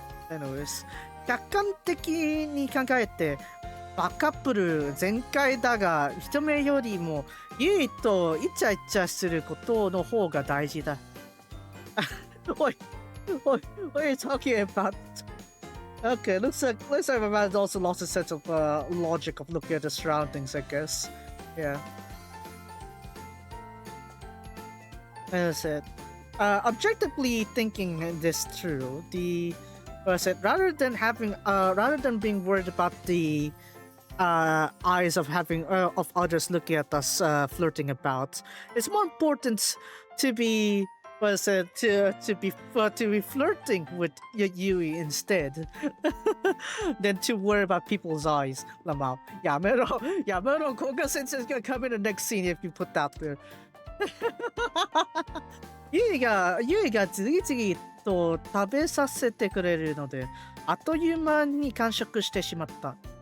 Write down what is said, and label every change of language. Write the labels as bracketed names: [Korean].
[Japanese] Anyways, 客観的に考えて、バカップル全開だが、人目よりもユイとイチャイチャすることの方が大事だ。 [English] おい、what are you talking about? Okay, looks like my man also lost a sense of logic of looking at the surroundings, I guess. Yeah. As I said, objectively thinking this through, rather than being worried about the eyes of of others looking at us flirting about, it's more important to be to be flirting with Yui instead than to worry about people's eyes. Lamau, Yamero, Koga Sensei's gonna come in the next scene if you put that there. [Japanese] ユイが次々と食べさせてくれるので、あっという間に完食してしまった。